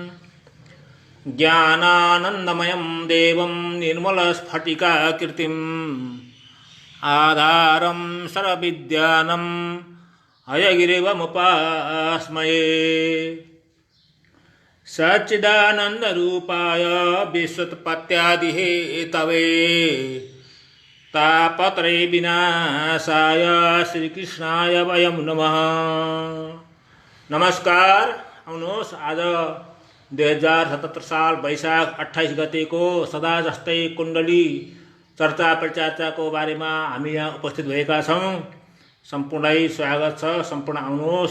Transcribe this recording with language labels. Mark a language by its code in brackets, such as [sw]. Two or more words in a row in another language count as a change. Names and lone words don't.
[sa] ज्ञानानन्दमयं देवं निर्मलस्फटिकाकृतिम् आधारं सर्वविद्यानाम् हयग्रीवमुपास्महे। सच्चिदानन्दरूपाय विश्वोत्पत्त्यादिहेतवे तापत्रय विनाशाय श्रीकृष्णाय वयं नमः। [ne] नमस्कार। आउनुहोस्, आज 2077 साल वैशाख 28 गतेको सदा जस्तै कुण्डली चर्चा परिचर्चाको बारेमा हामी यहाँ उपस्थित भएका छौँ। सम्पूर्णलाई स्वागत छ। सम्पूर्ण आउनुहोस्।